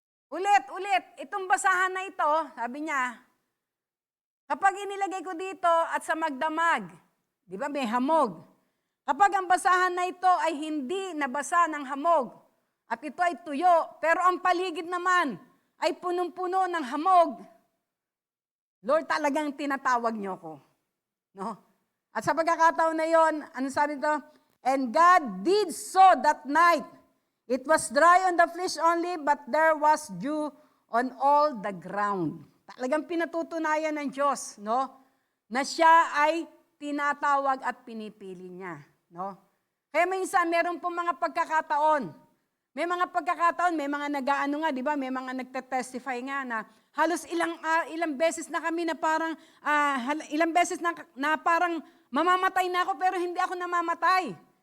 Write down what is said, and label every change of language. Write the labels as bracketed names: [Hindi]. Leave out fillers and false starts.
[Filipino] Ulit, itong basahan na ito, sabi niya, kapag inilagay ko dito at sa magdamag, di ba may hamog, kapag ang basahan na ito ay hindi nabasa ng hamog, at ito ay tuyo, pero ang paligid naman ay punong-puno ng hamog, Lord, talagang tinatawag niyo ko. No? At sa pagkakataon na yon, ano sabi ito? [English] And God did so that night. It was dry on the fleece only, but there was dew on all the ground. [Filipino] Talagang pinatutunayan ng Diyos, no? Na siya ay tinatawag at pinipili niya, no? Kaya minsan meron po mga pagkakataon. May mga pagkakataon, may mga nag-aano nga, di ba? May mga nagte-testify nga na halos ilang beses na kami na parang ilang beses na parang mamamatay na ako pero hindi ako namamatay.